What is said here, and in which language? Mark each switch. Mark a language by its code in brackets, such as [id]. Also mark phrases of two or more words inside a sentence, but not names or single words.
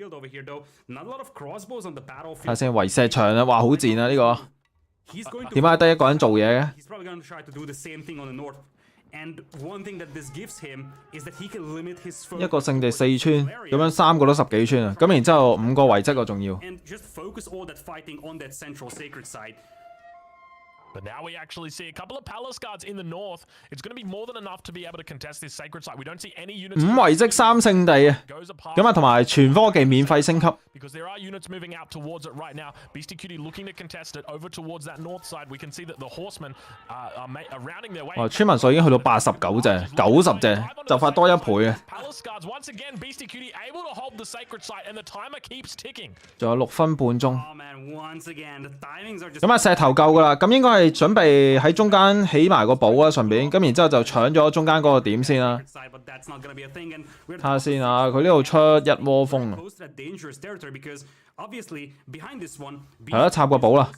[yue] 睇下先，圍石場啊，哇好賤啊呢個。點解得一個人做嘢嘅？一個聖地4村，咁樣3個都10幾村啊！咁然之後5個遺跡啊，仲要。 [en] But now we actually see a couple of palace guards in the north. It's going to be more than enough to be able to contest this sacred site. We don't see any units. [yue] 5 遺跡3聖地啊！咁啊，同埋全科技免費升級。 [en] Because there are units moving out towards it right now. Beastie Cutie looking to contest it over towards that north side. We can see that the horsemen are rounding their way. [yue] 哦，村民數已經去到89隻、90隻，就快多1倍啊！ [en] Palace guards once again. Beastie Cutie able to hold the sacred site, and the timer keeps ticking. [yue] 仲有6分半鐘。咁啊，石頭夠噶啦，咁應該係準備喺中間起埋個堡啊，順便咁然之後就搶咗中間嗰個點先啦。睇下先啊，佢呢度出一窩蜂啊，係啦，插個堡啦。